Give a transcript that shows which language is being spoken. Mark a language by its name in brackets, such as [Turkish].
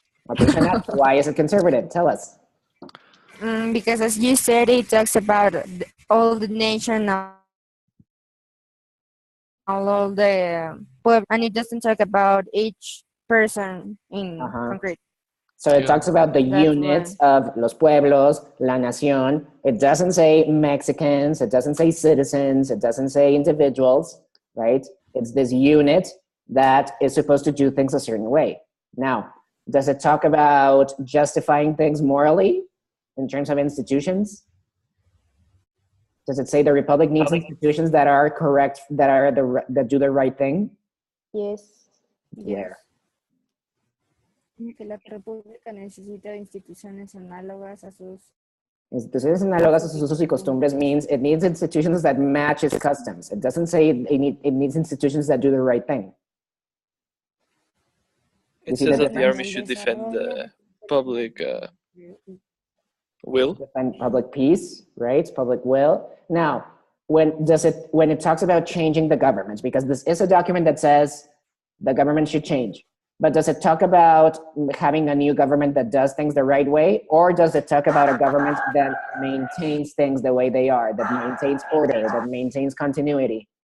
[English] Okay, Shanat, why is it conservative? Tell us. Because as you said, it talks about all the nation, all the pueblo, and it doesn't talk about each person in concrete. So it talks about the That's units of [Spanish] los pueblos, la nación. [English] It doesn't say Mexicans, it doesn't say citizens, it doesn't say individuals, right? It's this unit that is supposed to do things a certain way. Now, does it talk about justifying things morally in terms of institutions? Does it say the Republic needs institutions that are correct, that do the right thing? Yes. There. [Spanish] Que la República necesita de instituciones análogas a sus... Instituciones análogas a sus usos y costumbres [English] means it needs institutions that match its customs. It doesn't say it needs institutions that do the right thing. It says that the army should defend the public will. Defend public peace, right? Public will. Now, when it talks about changing the government, because this is a document that says the government should change, but does it talk about having a new government that does things the right way, or does it talk about a government that maintains things the way they are, that maintains order, that maintains continuity?